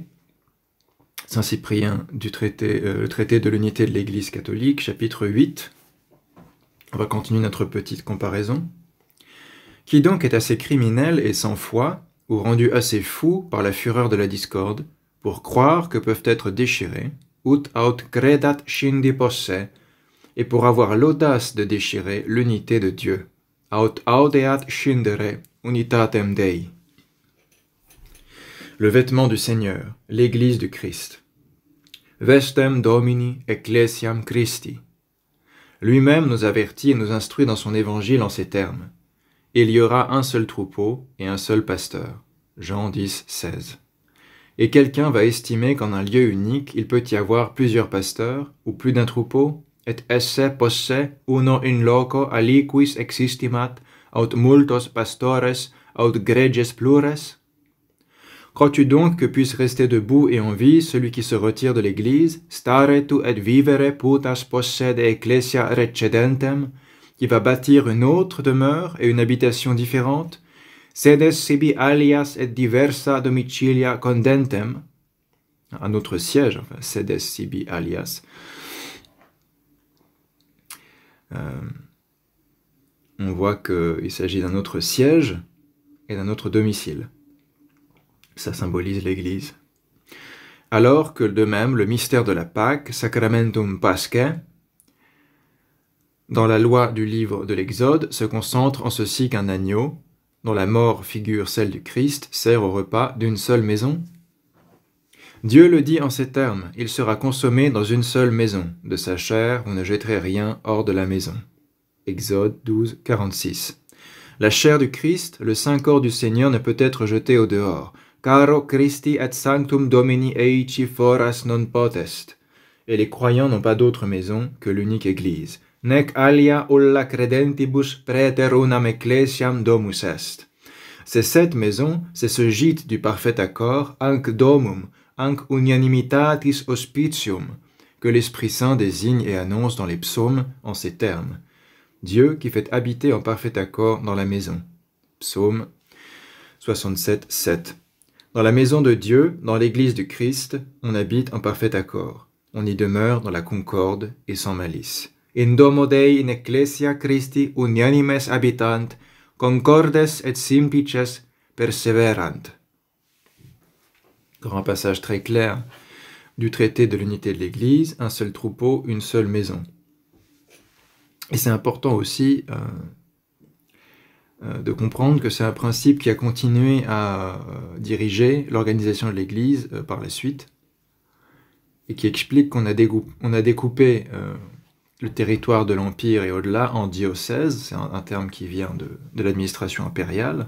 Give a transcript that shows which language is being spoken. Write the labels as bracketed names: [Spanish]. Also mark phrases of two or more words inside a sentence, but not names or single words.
[French] Saint-Cyprien le traité de l'unité de l'Église catholique, chapitre 8. On va continuer notre petite comparaison. Qui donc est assez criminel et sans foi, ou rendu assez fou par la fureur de la discorde, pour croire que peuvent être déchirés, [Latin] ut aut credat scindi posse, [French] et pour avoir l'audace de déchirer l'unité de Dieu, [Latin] aut audeat scindere unitatem Dei. [French] Le vêtement du Seigneur, l'Église du Christ. [Latin] Vestem Domini ecclesiam Christi. [French] Lui-même nous avertit et nous instruit dans son évangile en ces termes. Il y aura un seul troupeau et un seul pasteur. Jean 10, 16. Et quelqu'un va estimer qu'en un lieu unique, il peut y avoir plusieurs pasteurs ou plus d'un troupeau, [Latin] et esse posse uno in loco aliquis existimat, aut multos pastores, aut greges plures? [French] Crois-tu donc que puisse rester debout et en vie celui qui se retire de l'Église, [Latin] stare tu et vivere putas possede ecclesia recedentem, [French] qui va bâtir une autre demeure et une habitation différente, [Latin] sedes sibi alias et diversa domicilia condentem, [French] un autre siège, enfin, [Latin] sedes sibi alias. [French] On voit qu'il s'agit d'un autre siège et d'un autre domicile. Ça symbolise l'Église. alors que de même le mystère de la Pâque, [Latin] Sacramentum Paschae, [French] dans la loi du livre de l'Exode, se concentre en ceci qu'un agneau, dont la mort figure celle du Christ, sert au repas d'une seule maison. Dieu le dit en ces termes, il sera consommé dans une seule maison, de sa chair vous ne jetterez rien hors de la maison. Exode 12, 46. La chair du Christ, le saint corps du Seigneur ne peut être jeté au dehors. [Latin] Caro Christi et sanctum Domini eici foras non potest. [French] Et les croyants n'ont pas d'autre maison que l'unique Église. [Latin] Nec alia ulla credentibus praeter unam ecclesiam domus est. [French] C'est cette maison, c'est ce gîte du parfait accord, [Latin] anc domum, anc unanimitatis hospitium, [French] que l'Esprit Saint désigne et annonce dans les psaumes en ces termes. Dieu qui fait habiter en parfait accord dans la maison. Psaume 67, 7. Dans la maison de Dieu, dans l'Église du Christ, on habite en parfait accord. On y demeure dans la concorde et sans malice. [Latin] In domo Dei in ecclesia Christi unanimes habitant, concordes et simplices perseverant. [French] Grand passage très clair du traité de l'unité de l'Église, un seul troupeau, une seule maison. Et c'est important aussi de comprendre que c'est un principe qui a continué à diriger l'organisation de l'Église par la suite, et qui explique qu'on a découpé le territoire de l'Empire et au-delà en diocèses, c'est un terme qui vient de l'administration impériale.